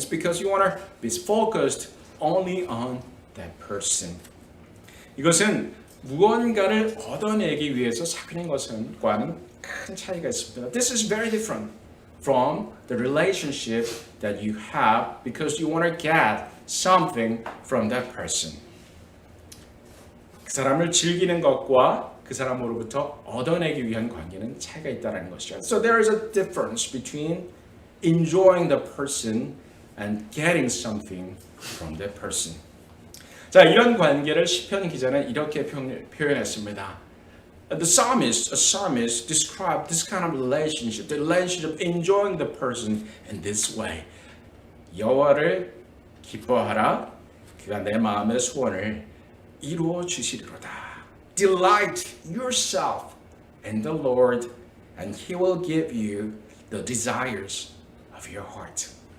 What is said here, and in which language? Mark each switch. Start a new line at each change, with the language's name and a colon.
English: It's because you want to be focused only on that person.
Korean: 이것은 무언가를 얻어내기 위해서 사귀는 것과는 큰 차이가 있습니다.
English: This is very different from the relationship that you have because you want to get something from that person.
Korean: 그 사람을 즐기는 것과 그 사람으로부터 얻어내기 위한 관계는 차이가 있다는 것이죠.
English: So there is a difference between enjoying the person and getting something from that person.
Korean: 자, 이런 관계를 시편 기자는 이렇게 표현했습니다.
English: A psalmist described this kind of relationship, the relationship of enjoying the person in this way.
Korean: 여호와를 기뻐하라, 그가 내 마음의 소원을 이루어 주시리로다.
English: Delight yourself in the Lord, and He will give you the desires of your heart.